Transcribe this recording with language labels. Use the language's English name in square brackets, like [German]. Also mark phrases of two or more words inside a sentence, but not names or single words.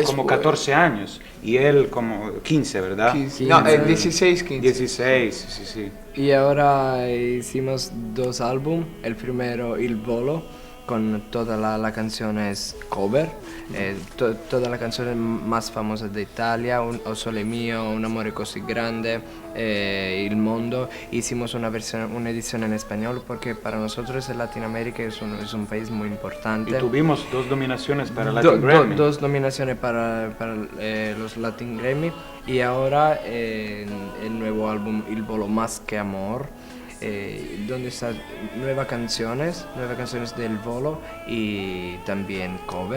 [Spanish] como 14 años y él como 15, ¿verdad? 16, 15. 16, sí. Y ahora hicimos 2 álbumes. El primero, Il Volo, con toda la canción es cover. Toda la canción más famosa de Italia, O Sole Mio, Un Amore Così Grande, Il Mondo. Hicimos una edición en español porque para nosotros en Latinoamérica es un país muy importante. Y tuvimos 2 nominaciones para Latin Grammy. 2 nominaciones para los Latin Grammy. Y ahora el nuevo álbum Il Volo Más que Amor, donde están nuevas canciones del Volo y también cover.